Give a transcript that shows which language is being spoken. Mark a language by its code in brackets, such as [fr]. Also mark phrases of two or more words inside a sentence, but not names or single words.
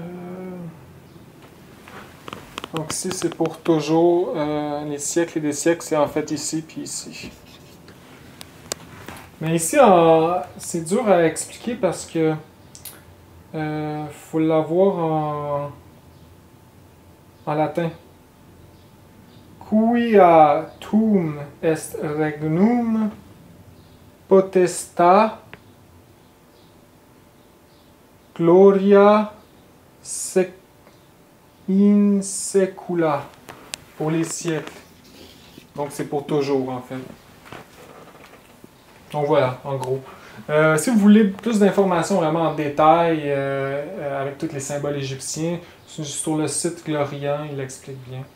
[fr] Donc ici, c'est pour toujours. Les siècles et des siècles, c'est en fait ici, puis ici. Mais ici, c'est dur à expliquer parce que faut l'avoir en latin. [la] Quia tum est regnum potesta gloria in secula, [fr] pour les siècles. Donc c'est pour toujours en fait. Donc voilà, en gros. Si vous voulez plus d'informations vraiment en détail avec tous les symboles égyptiens, sur le site Glorian, il explique bien.